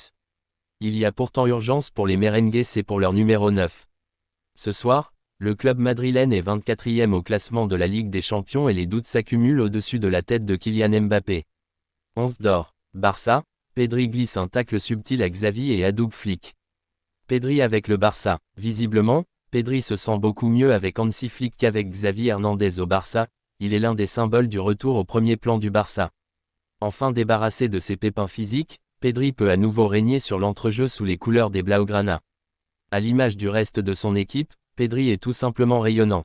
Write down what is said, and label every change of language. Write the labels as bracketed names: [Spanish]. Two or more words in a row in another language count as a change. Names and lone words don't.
[French] Il y a pourtant urgence pour les merengues, c'est pour leur numéro 9. Ce soir, le club madrilène est 24e au classement de la Ligue des Champions et les doutes s'accumulent au-dessus de la tête de Kylian Mbappé. 11 d'or. Barça, Pedri glisse un tacle subtil à Xavi et adoube Flick. Pedri avec le Barça. Visiblement, Pedri se sent beaucoup mieux avec Hansi Flick qu'avec Xavi Hernandez au Barça, il est l'un des symboles du retour au premier plan du Barça. Enfin débarrassé de ses pépins physiques, Pedri peut à nouveau régner sur l'entrejeu sous les couleurs des Blaugrana. À l'image du reste de son équipe, Pedri est tout simplement rayonnant.